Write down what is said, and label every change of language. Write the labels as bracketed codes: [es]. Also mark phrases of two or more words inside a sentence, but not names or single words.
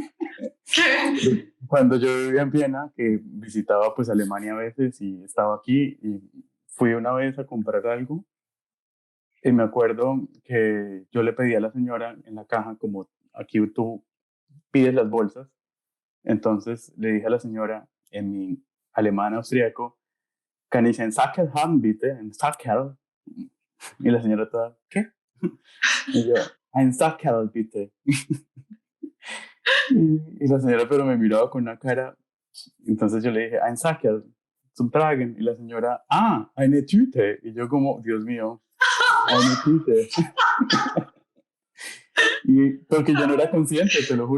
[es] Cuando yo vivía en Viena, que visitaba pues Alemania a veces y estaba aquí y fui una vez a comprar algo y me acuerdo que yo le pedí a la señora en la caja, como aquí tú pides las bolsas, entonces le dije a la señora en mi alemán austriaco, [de] kann ich einen Sackel haben bitte, einen Sackel? [es] Y la señora toda, ¿qué? Y yo, [de] ein Sackel bitte. [es] Y la señora pero me miraba con una cara. Entonces yo le dije, [de] ein Sackel zum Tragen. [es] Y la señora, [de] eine Tüte. [es] Y yo como, Dios mío, [de] eine Tüte. [es] Y porque yo no era consciente, te lo juro.